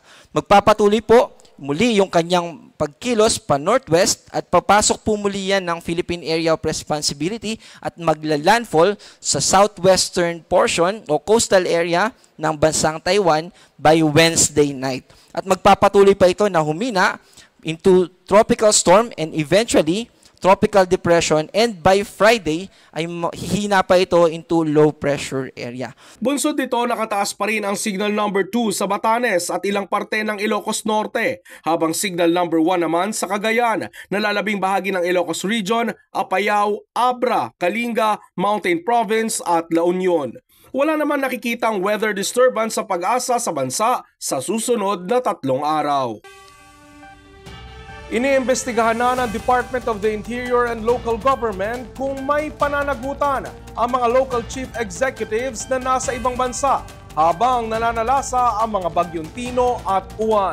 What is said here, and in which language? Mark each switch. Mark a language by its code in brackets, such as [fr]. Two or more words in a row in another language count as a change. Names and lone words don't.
[tl] Magpapatuloy po muli yung kanyang pagkilos pa northwest at papasok po muli yan ng Philippine Area of Responsibility at magla-landfall sa [en] southwestern portion [tl] o [en] coastal area [tl] ng bansang Taiwan [en] by Wednesday night. [tl] At magpapatuloy pa ito na humina [en] into tropical storm and eventually tropical depression, [tl] and [en] by Friday [tl] ay hihina pa ito [en] into low pressure area. [tl] Bunsod dito, nakataas pa rin ang [en] signal number 2 [tl] sa Batanes at ilang parte ng Ilocos Norte, habang [en] signal number 1 [tl] naman sa Cagayan, nalalabing bahagi ng Ilocos Region, Apayao, Abra, Kalinga, Mountain Province at La Union. Wala naman nakikitang [en] weather disturbance [tl] sa Pag-asa sa bansa sa susunod na 3 araw. Iniimbestigahan na ng Department of the Interior and Local Government kung may pananagutan ang mga [en] local chief executives [tl] na nasa ibang bansa habang nananalasa ang mga Bagyong Tino at Uwan.